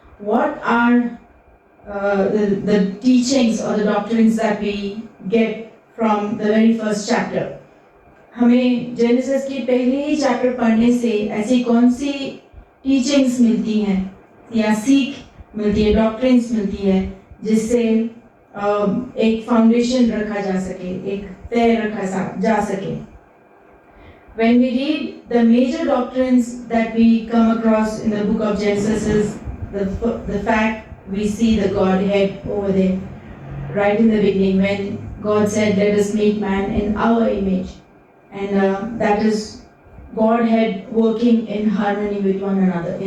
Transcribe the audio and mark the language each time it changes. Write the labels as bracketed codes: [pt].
[en] What are the teachings or the doctrines that we get from the very first chapter? [hi] हमें genesis की पहले ही chapter पढ़ने से ऐसी कौन सी टीचिंग्स मिलती हैं या सीख मिलती है, डॉक्ट्रिन्स मिलती है, जिससे एक फाउंडेशन रखा जा सके, एक तय रखा जा सके. [en] When we read the major doctrines that we come across in the book of Genesis is the fact we see the Godhead over there, right in the beginning when God said, "Let us make man in our image." And that is Godhead working in harmony with one another.